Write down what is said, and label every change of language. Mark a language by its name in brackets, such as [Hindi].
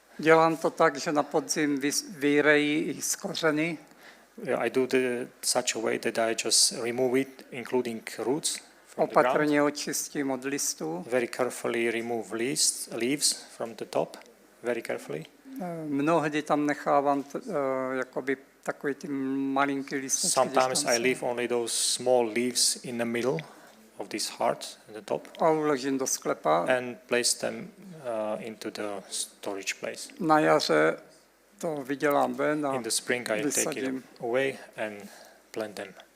[Czech] Dělám to tak, že na podzim vyrejí i z kořeny. [English] I do such a way that I just remove it, including roots from the ground. [Czech] Opatrně očistím od listů. [English] Very carefully remove leaves from the top. Very carefully. [Czech] Mnohdy tam nechávám jakoby takový ty malinký listečky. [English] Sometimes I leave only those small leaves in the middle of this heart at the top. [Czech] A uložím do sklepa. [English] And place them into the storage place. [Czech] Na jaře to vydělám ven a [English] In the spring I take it away and plant them.